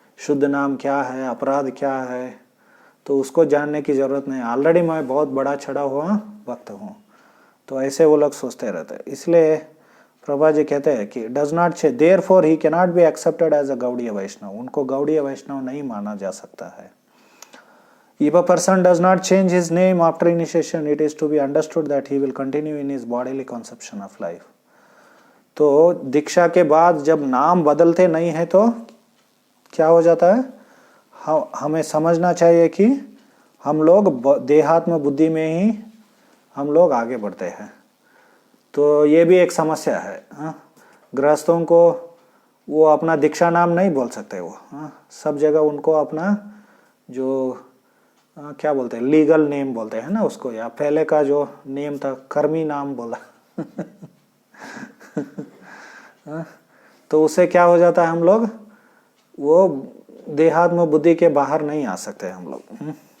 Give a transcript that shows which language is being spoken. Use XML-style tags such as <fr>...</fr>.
<hi>शुद्ध नाम क्या है, अपराध क्या है, तो उसको जानने की जरूरत नहीं, ऑलरेडी मैं बहुत बड़ा चढ़ा हुआ भक्त हूँ। तो ऐसे वो लोग सोचते रहते हैं। इसलिए प्रभा जी कहते हैं कि</hi> <en>Does not change, therefore he can not be accepted as a Gaudiya Vaishnava.</en> <hi>उनको गौड़ीय वैष्णव नहीं माना जा सकता है।</hi> <en>If a person does not change his name after initiation, it is to be understood that he will continue in his bodily conception of life.</en> <hi>तो दीक्षा के बाद जब नाम बदलते नहीं है तो क्या हो जाता है? हमें समझना चाहिए कि हम लोग देहात्म बुद्धि में ही हम लोग आगे बढ़ते हैं। तो ये भी एक समस्या है। गृहस्थों को वो अपना दीक्षा नाम नहीं बोल सकते, वो सब जगह उनको अपना जो क्या बोलते हैं, लीगल नेम बोलते हैं ना उसको, या पहले का जो नेम था कर्मी नाम बोला तो उससे क्या हो जाता है? हम लोग वो देहात्म बुद्धि के बाहर नहीं आ सकते हम लोग।</hi>